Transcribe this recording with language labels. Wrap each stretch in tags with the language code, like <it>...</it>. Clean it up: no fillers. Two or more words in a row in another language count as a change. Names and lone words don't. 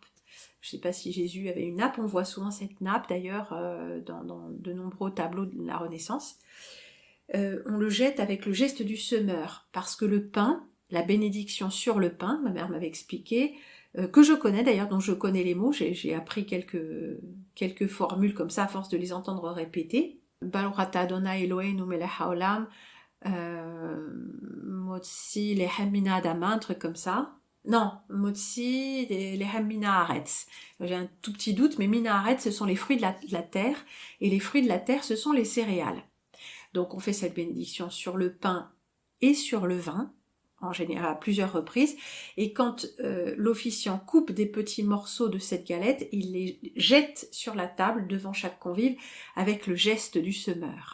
<fr>Je ne sais pas si Jésus avait une nappe, on voit souvent cette nappe d'ailleurs dans de nombreux tableaux de la Renaissance. on le jette avec le geste du semeur, parce que le pain, la bénédiction sur le pain, ma mère m'avait expliqué, que je connais d'ailleurs, dont je connais les mots, j'ai appris quelques formules comme ça à force de les entendre répéter.</fr> <he>ברוך אתה אדוני אלוהינו מלך העולם, מוציא לחם מן האדמה,</he> <fr>un truc comme ça. Non,</fr> <he>מוציא לחם מן הארץ.</he> <fr>J'ai un tout petit doute, mais</fr> <he>מן הארץ,</he> <fr>ce sont les fruits de la terre, et les fruits de la terre, ce sont les céréales. Donc on fait cette bénédiction sur le pain et sur le vin, en général à plusieurs reprises, et quand l'officiant coupe des petits morceaux de cette galette, il les jette sur la table devant chaque convive avec le geste du semeur.</fr>